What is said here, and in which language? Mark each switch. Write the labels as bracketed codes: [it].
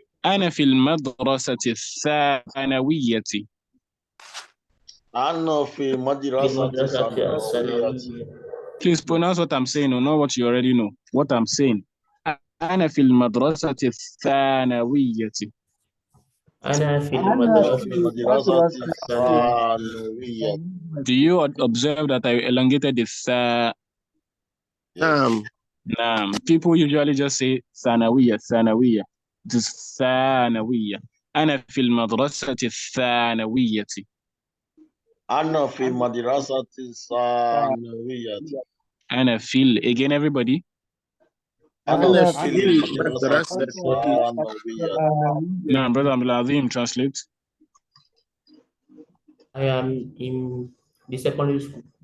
[ar] أنا في المدرسة الثانوية. أنا في المدرسة الثانوية. [en] Please pronounce what I'm saying or not what you already know. What I'm saying. [ar] أنا في المدرسة الثانوية. أنا في المدرسة الثانوية. [en] Do you observe that I elongated the tha? People usually just say ثانوية. This ثانوية. [ar] أنا في المدرسة الثانوية. أنا في المدرسة الثانوية. أنا في [en] again everybody. [ar] أنا في المدرسة الثانوية. [en] Now, Brother Abdul Azim, translate. I am in the secondary school.